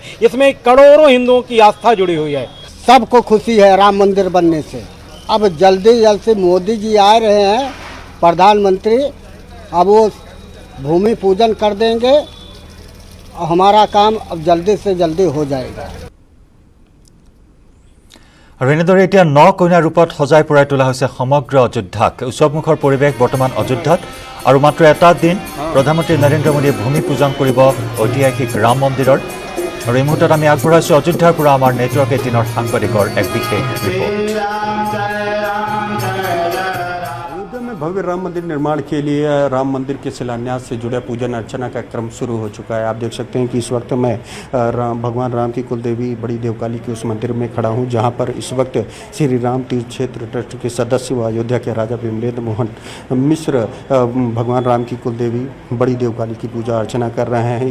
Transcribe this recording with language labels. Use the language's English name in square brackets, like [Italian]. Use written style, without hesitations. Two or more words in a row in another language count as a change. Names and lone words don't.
[Hindi] इसमें करोड़ों हिंदुओं की आस्था जुड़ी हुई है। सबको खुशी है राम मंदिर बनने से। अब जल्दी से मोदी जी आ रहे हैं, प्रधानमंत्री, अब वो भूमि पूजन कर देंगे और हमारा काम अब जल्दी से जल्दी हो जाएगा। [Assamese] আৰু এনেদৰে এতিয়া ন কইনাৰ ৰূপত সজাই পৰাই তোলা হৈছে সমগ্ৰ অযোধ্যাক। উৎসৱমুখৰ পৰিৱেশ বৰ্তমান অযোধ্যাত। আৰু মাত্ৰ এটা দিন প্ৰধানমন্ত্ৰী নৰেন্দ্ৰ মোদীয়ে ভূমি পূজন কৰিব ঐতিহাসিক ৰাম মন্দিৰৰ। আৰু এই মুহূৰ্তত আমি আগবঢ়াইছোঁ অযোধ্যাৰ পৰা আমাৰ নেটৱৰ্ক 18ৰ সাংবাদিকৰ এক বিশেষ ৰিপৰ্ট। [Hindi] भव्य राम मंदिर निर्माण के लिए राम मंदिर के शिलान्यास से जुड़ा पूजन अर्चना का क्रम शुरू हो चुका है। आप देख सकते हैं कि इस वक्त मैं भगवान राम की कुलदेवी बड़ी देवकाली के उस मंदिर में खड़ा हूं, जहां पर इस वक्त श्री राम तीर्थ क्षेत्र ट्रस्ट के सदस्य व अयोध्या के राजा विमलेंद्र मोहन मिश्र भगवान राम की कुलदेवी बड़ी देवकाली की पूजा अर्चना कर रहे हैं।